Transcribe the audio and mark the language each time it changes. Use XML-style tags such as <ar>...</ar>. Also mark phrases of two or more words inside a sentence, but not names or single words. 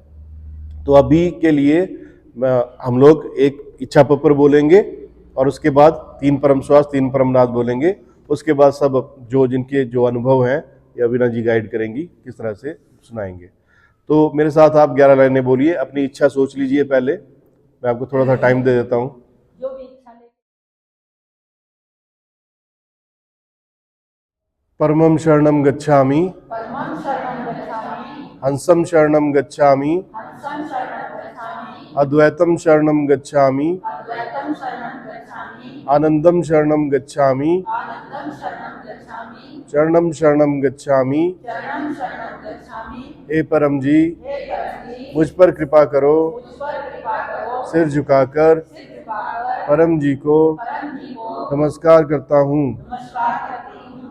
<hi>तो अभी के लिए हम लोग एक इच्छा पत्र बोलेंगे, और उसके बाद 3 परम श्वास, 3 परमनाद बोलेंगे। उसके बाद सब जिनके जो अनुभव हैं, या वीना जी गाइड करेंगी किस तरह से सुनाएंगे। तो मेरे साथ आप 11 लाइनें बोलिए, अपनी इच्छा सोच लीजिए पहले, मैं आपको थोड़ा सा टाइम दे देता हूँ। जो भी इच्छा ले।</hi> <pi>परमं शरणं गच्छामि, परमं शरणं गच्छामि, हंसं शरणं गच्छामि, हंसं शरणं गच्छामि, अद्वैतं शरणं गच्छामि, अद्वैतं शरणं गच्छामि, आनंदं शरणं गच्छामि, आनंदं शरणं गच्छामि, चरणं शरणं गच्छामि। चरणं शरणं गच्छामि।</pi> <hi>हे परम जी, हे परम जी, मुझ पर कृपा करो, मुझ पर कृपा करो, सिर झुकाकर सिर झुकाकर परम जी को परम जी को नमस्कार करता हूँ। नमस्कार करती हूँ।</hi>